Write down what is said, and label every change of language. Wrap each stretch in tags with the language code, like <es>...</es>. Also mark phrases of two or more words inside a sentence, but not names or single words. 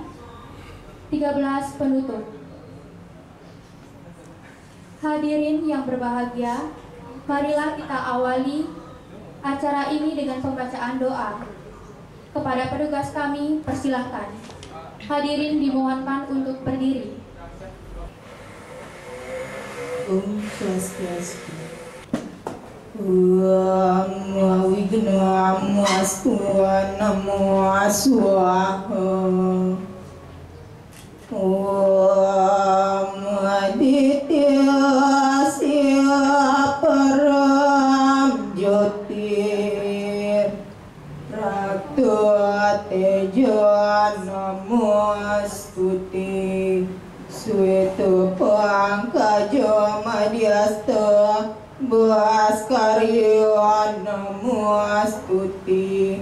<id>13. Penutup. Hadirin yang berbahagia, marilah kita awali acara ini dengan pembacaan doa. Kepada petugas kami, persilahkan. Hadirin dimohonkan untuk berdiri.</id> <sa>Om Swastiastu. Namo Wigna Amastua Namo Aswaha. Om Aditya Param Jyotir Raktu Teja Namastuti Sueto Pangkaja Madhyasta Bhaskarya Namastuti.</sa>